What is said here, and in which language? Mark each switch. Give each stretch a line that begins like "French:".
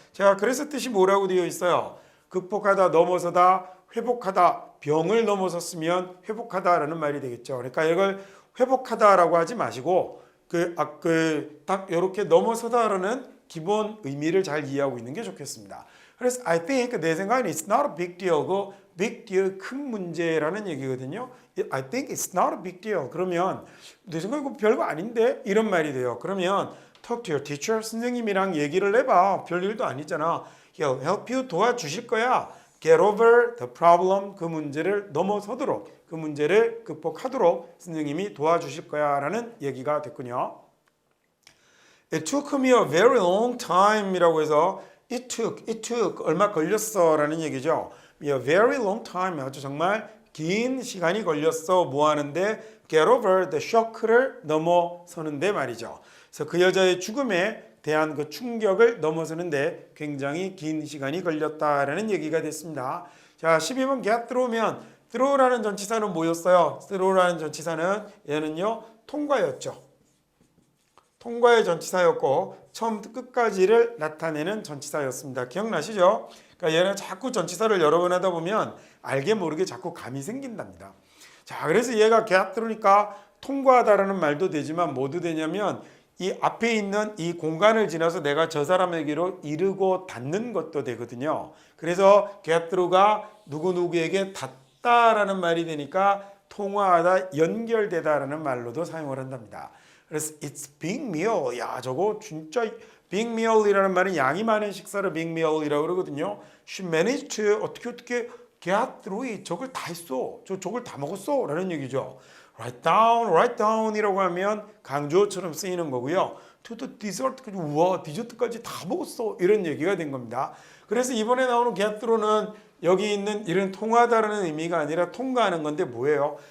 Korean: 자, 그래서 뜻이 뭐라고 되어 있어요? 극복하다, 넘어서다, 회복하다, 병을 넘어섰으면 회복하다라는 말이 되겠죠. 그러니까 이걸 회복하다라고 하지 마시고 딱 이렇게 넘어서다라는 기본 의미를 잘 이해하고 있는 게 좋겠습니다. 그래서
English: I think
Korean: 내 생각에는
English: it's not a big deal.
Korean: 그
English: big deal
Korean: 큰 문제라는 얘기거든요.
English: I think it's not a big deal.
Korean: 그러면 내 생각에 이거 별거 아닌데 이런 말이 돼요. 그러면
English: talk to your teacher.
Korean: 선생님이랑 얘기를 해봐. 별일도 아니잖아.
English: He'll help you.
Korean: 도와주실 거야.
English: Get over the problem.
Korean: 그 문제를 넘어서도록, 그 문제를 극복하도록 선생님이 도와주실 거야 라는 얘기가 됐군요.
English: It took me a very long time
Korean: 이라고 해서
English: it took
Korean: 얼마 걸렸어 라는 얘기죠.
English: A very long time
Korean: 아주 정말 긴 시간이 걸렸어 뭐 하는데
English: get over the shock
Korean: 를 넘어서는데 말이죠. 그래서 그 여자의 죽음에 대한 그 충격을 넘어서는데 굉장히 긴 시간이 걸렸다라는 얘기가 됐습니다. 자, 12번 get through면 through라는 전치사는 뭐였어요? through라는 전치사는 얘는요 통과였죠. 통과의 전치사였고 처음부터 끝까지를 나타내는 전치사였습니다. 기억나시죠? 그러니까 얘는 자꾸 전치사를 여러 번 하다 보면 알게 모르게 자꾸 감이 생긴답니다. 자, 그래서 얘가 get through니까 통과하다라는 말도 되지만 뭐도 되냐면 이 앞에 있는 이 공간을 지나서 내가 저 사람에게로 이르고 닿는 것도 되거든요. 그래서 get through가 누구누구에게 닿다라는 말이 되니까 통화하다, 연결되다라는 말로도 사용을 한답니다. 그래서
English: it's big meal.
Korean: 야, 저거 진짜
English: big meal
Korean: 이라는 말은 양이 많은 식사를 big meal이라고 그러거든요.
English: She managed to
Korean: 어떻게
English: get through it.
Korean: 저걸 다 했어. 저걸 다 먹었어. 라는 얘기죠. write down 이라고 하면 강조어처럼 쓰이는 거고요.
English: to the dessert.
Korean: 우와, 디저트까지 다 먹었어. 이런 얘기가 된 겁니다. 그래서 이번에 나오는 get through는 여기 있는 이런 통하다라는 의미가 아니라 통과하는 건데 뭐예요?